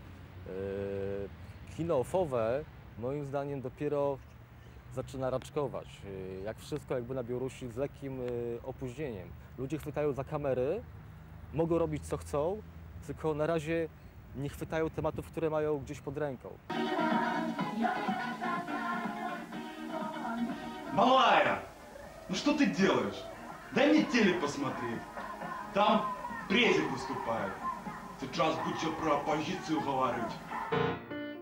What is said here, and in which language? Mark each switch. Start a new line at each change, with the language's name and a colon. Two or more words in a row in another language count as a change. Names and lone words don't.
Polish: Kino ofowe moim zdaniem dopiero zaczyna raczkować. Jak wszystko jakby na Białorusi z lekkim opóźnieniem. Ludzie chwytają za kamery, mogą robić co chcą, tylko na razie nie chwytają tematów, które mają gdzieś pod ręką.
Russian: Малая, ну что ты делаешь? Дай мне телек посмотреть. Там презик выступает. Сейчас будете про оппозицию говорить.